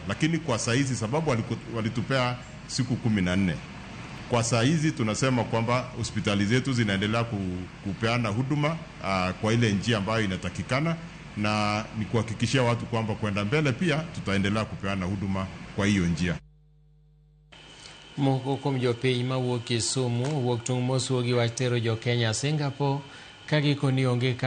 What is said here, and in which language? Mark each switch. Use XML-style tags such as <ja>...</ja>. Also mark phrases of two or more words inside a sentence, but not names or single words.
<sw>Lakini kwa saa hizi, sababu walitupea siku 14, kwa saa hizi tunasema kwamba hospitali zetu zinaendelea kupeana huduma kwa ile njia ambayo inatakikana, na ni kuhakikishia watu kwamba kwenda mbele pia tutaendelea kupeana huduma kwa hiyo njia.</sw> <luo>Moko kuom jopiny mawuok Kisumu wuok tung' mosuo gi wach tero jo Kenya Singapore ka gikoni onge kaka</luo>